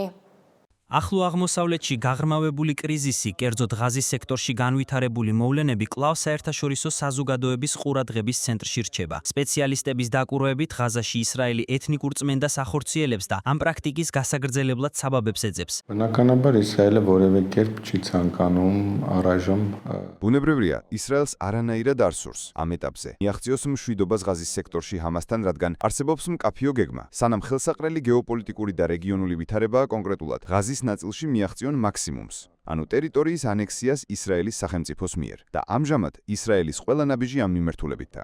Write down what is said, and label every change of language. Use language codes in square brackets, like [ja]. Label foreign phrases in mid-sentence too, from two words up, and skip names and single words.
[ka] ახლო აღმოსავლეთში გაღრმავებული კრიზისი, კერძოდ ღაზის სექტორში განვითარებული მოვლენები კვლავ საერთაშორისო საზოგადოების ყურადღების ცენტრში რჩება. სპეციალისტების დაკვირვებით, ღაზაში ისრაელი ეთნიკურ წმენდას ახორციელებს და ამ პრაქტიკის გასაგრძელებლად საბაბებს ეძებს. [hy] Բնականաբար Իսրայելը որևէ կերպ չի ցանկանում առայժմ [ka] ბუნებრივია, ისრაელს არანაირად არ სურს ამ ეტაპზე მიაღწიოს მშვიდობას ღაზის სექტორში ჰამასთან, რადგან არსებობს მკაფიო გეგმა. სანამ ხელსაყრელი გეოპოლიტიკური და რეგიონული ვითარებაა კონკრეტულად ღაზის სომხეთის ნაწილში მიაღწიონ მაქსიმუმს, ანუ ტერიტორიის ანექსიას ისრაელის სახელმწიფოს მიერ და ამჟამად ისრაელის ყველა ნაბიჯი ამ მიმართულებითაა.